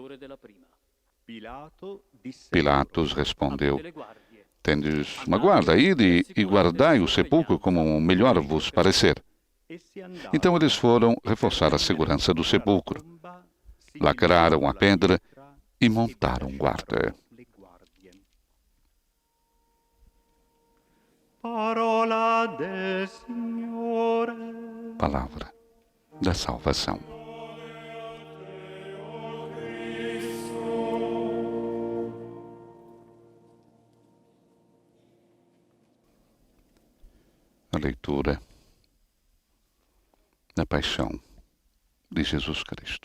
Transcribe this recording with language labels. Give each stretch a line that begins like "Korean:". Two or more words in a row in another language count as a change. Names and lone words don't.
Portuguese: Pilatos respondeu: tendes uma guarda, ide e guardai o sepulcro como melhor vos parecer. Então eles foram reforçar a segurança do sepulcro, lacraram a pedra e montaram guarda.
Italian: Parola del Signore.
Portuguese: Palavra da salvação. A leitura da paixão de Jesus Cristo.